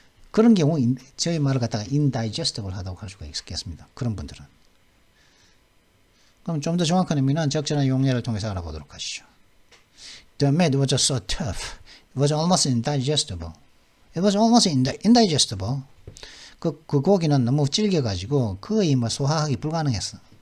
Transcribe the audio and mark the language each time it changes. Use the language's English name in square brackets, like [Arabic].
[Korean] 그런 경우 저희 말을 갖다가 indigestible 하다고 할 수가 있겠습니다. 그런 분들은. 그럼 좀 더 정확한 의미는 적절한 용례를 통해서 알아보도록 하시죠. [English] The meat was so tough. It was almost indigestible. It was almost indigestible. [Korean] 그 고기는 너무 질겨가지고 거의 소화하기 불가능했어.